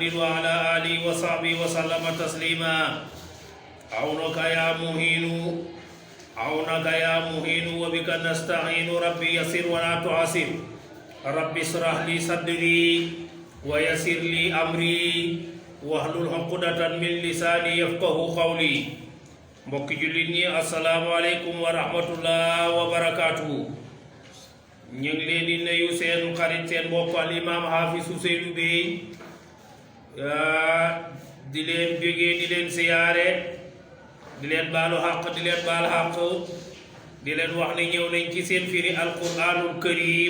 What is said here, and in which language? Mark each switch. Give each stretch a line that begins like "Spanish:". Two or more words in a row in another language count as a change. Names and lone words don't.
Arabic: وعلى آله وصحبه وسلم تسليما عونك يا مهين عونك يا مهين وبك نستعين ربي يسر ولا تعسر ربي اشرح لي صدري ويسر لي أمري واحلل عقدة من لساني يفقه قولي
Wolof: mbokki jullit ñi
Arabic: السلام عليكم ورحمة الله وبركاته
Wolof: ñu ngi leen di nuyu seen xarit seen mbokk al imam Hafiz Ousseynou Bey di leen bégee di leen siyaare di leen baalu xaq di leen baal xaq di leen wax ne ñëw nañ ci seen firi
Arabic: القرآن الكريم